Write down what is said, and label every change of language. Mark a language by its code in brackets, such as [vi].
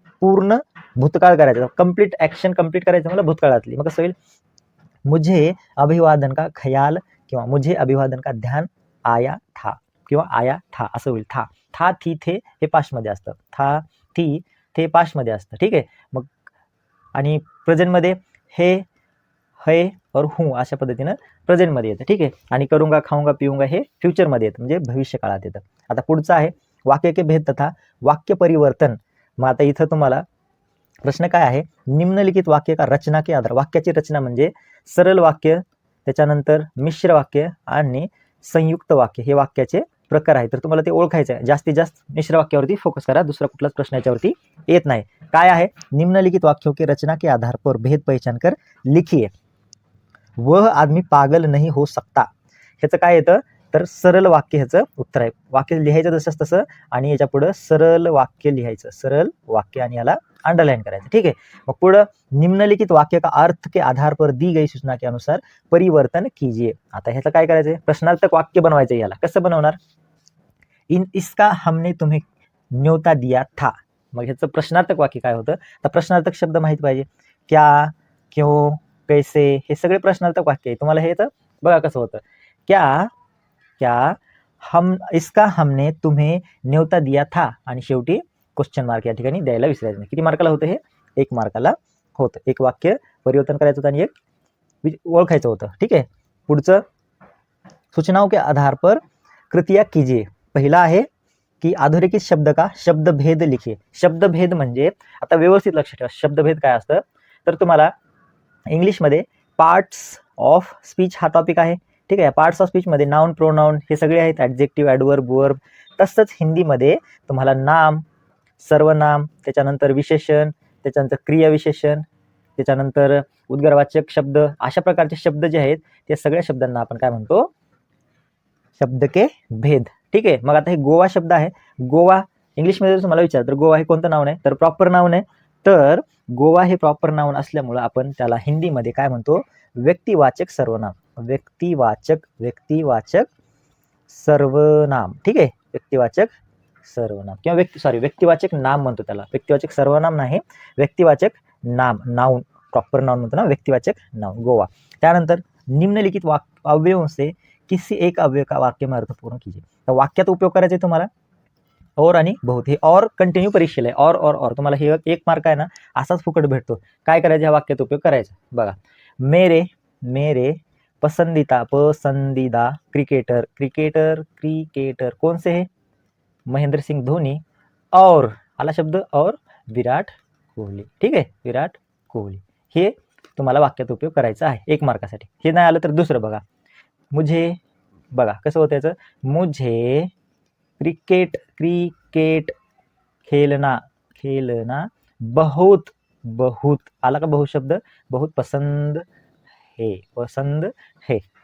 [mr] पूर्ण भूतकाळ करायचं, कंप्लीट ऍक्शन कंप्लीट करायचं मला भूतकाळातली. मग कसं होईल, [hi] मुझे अभिवादन का ख्याल किंवा मुझे अभिवादन का ध्यान आया था किंवा आया था [mr] असं होईल. था थी थे हे पास्टमध्ये असतं, था थी थे पास्टमध्ये असतं. ठीक आहे. मग आणि प्रेझेंटमध्ये हे है और हूँ अशा पद्धतीनं प्रेझेंटमध्ये येतं. ठीक आहे. आणि करूंगा खाऊंगा पिऊंगा हे फ्युचरमध्ये येतं म्हणजे भविष्य काळात येतं. आता पुढचं आहे, [hi] वाक्य के भेद तथा वाक्य परिवर्तन. [mr] मग आता इथं तुम्हाला प्रश्न काय आहे, [hi] निम्नलिखित वाक्य का रचना के आधार. [mr] वाक्याची रचना म्हणजे सरळ वाक्य, त्याच्यानंतर मिश्र वाक्य आणि संयुक्त वाक्य हे वाक्याचे प्रकार आहे. तर तुम्हाला ते ओळखायचं आहे. जास्तीत जास्त मिश्र वाक्यावरती फोकस करा, दुसरा कुठलाच प्रश्न याच्यावरती येत नाही. काय आहे, [hi] निम्नलिखित वाक्यों की रचना के आधार पर भेद पहचान कर लिखिए. वह आदमी पागल नहीं हो सकता. [mr] ह्याचं काय येतं, तर सरळ वाक्य ह्याचं उत्तर आहे. वाक्य लिहायचं जसंच तसं आणि याच्या पुढं सरळ वाक्य लिहायचं, सरळ वाक्य आणि याला अंडरलाइन करायचं. ठीक आहे. मग पुढं, [hi] निम्नलिखित वाक्य का अर्थ के आधार पर दी गई सूचना के अनुसार परिवर्तन कीजिए. [mr] आता ह्याचं काय करायचंय, प्रश्नार्थक वाक्य बनवायचं. याला कसं बनवणार, [hi] इसका हमने तुम्हें न्योता दिया था. [mr] मग ह्याचं प्रश्नार्थक वाक्य काय होतं, तर प्रश्नार्थक शब्द माहिती पाहिजे. क्या, क्यों, कैसे हे सगळे प्रश्नार्थक वाक्य आहे. तुम्हाला हे तर बघा कसं होतं, [hi] क्या इसका हमने तुम्हें न्योता दिया था [mr] आणि शेवटी क्वेश्चन मार्क या ठिकाणी द्यायला विसरायचं नाही. किती मार्काला होतं हे, 1 मार्काला होतं. एक वाक्य परिवर्तन करायचं होतं आणि एक ओळखायचं होतं. ठीक आहे. पुढचं, [hi] सूचनाओं के आधार पर कृतिया कीजिए. [mr] पहिला आहे की [hi] अधोरेखित शब्द का शब्दभेद लिखिए. [mr] शब्दभेद म्हणजे आता व्यवस्थित लक्ष ठेवा, शब्दभेद काय असतं, तर तुम्हाला इंग्लिशमध्ये पार्ट्स ऑफ स्पीच हा टॉपिक आहे. ठीक आहे. पार्ट्स ऑफ स्पीचमध्ये नाउन, प्रोनाउन हे सगळे आहेत, ॲडजेक्टिव्ह, ॲडवर्ब, वर्ब. तसंच हिंदीमध्ये तुम्हाला नाम, सर्वनाम, त्याच्यानंतर विशेषण, त्याच्यानंतर क्रियाविशेषण, त्याच्यानंतर उद्गारवाचक शब्द, अशा प्रकारचे शब्द जे आहेत त्या सगळ्या शब्दांना आपण काय म्हणतो, शब्द के भेद. ठीक आहे. मग आता हे गोवा शब्द आहे. गोवा इंग्लिशमध्ये जर तुम्हाला विचारलं तर गोवा हे कोणतं नाऊन आहे, तर प्रॉपर नाऊन आहे. तर गोवा हे प्रॉपर नाऊन असल्यामुळं आपण त्याला हिंदीमध्ये काय म्हणतो, व्यक्तिवाचक सर्वनाम. व्यक्तिवाचक सर्वनाम. ठीक आहे. व्यक्तिवाचक सर्वनाम किंवा व्यक्तिवाचक नाम म्हणतो त्याला. व्यक्तिवाचक सर्वनाम नाही, व्यक्तिवाचक नाम, नाऊन, प्रॉपर नाऊन म्हणतो ना, व्यक्तिवाचक नाऊन, गोवा. त्यानंतर [hi] निम्नलिखित अवयवों से किसी एक अवयव का वाक्य में अर्थपूर्ण कीजिए. [mr] तर वाक्यात उपयोग करायचा आहे तुम्हाला और आणि बहुत. हे और कंटिन्यू परीक्षेला आहे. और तुम्हाला हे 1 मार्क आहे ना असाच फुकट भेटतो. काय करायचं, ह्या वाक्यात उपयोग करायचा. बघा, [hi] मेरे पसंदीदा क्रिकेटर कौन से है, महेंद्र सिंह धोनी. [mr] और आला शब्द और विराट कोहली. ठीक आहे, विराट कोहली. हे तुम्हाला वाक्यात उपयोग करायचा आहे 1 मार्कासाठी. हे नाही आलं तर दुसरं बघा, बघा कसं होतं याचं, [hi] मुझे क्रिकेट खेलना बहुत [mr] आला का बहुत शब्द, [hi] बहुत पसंद है.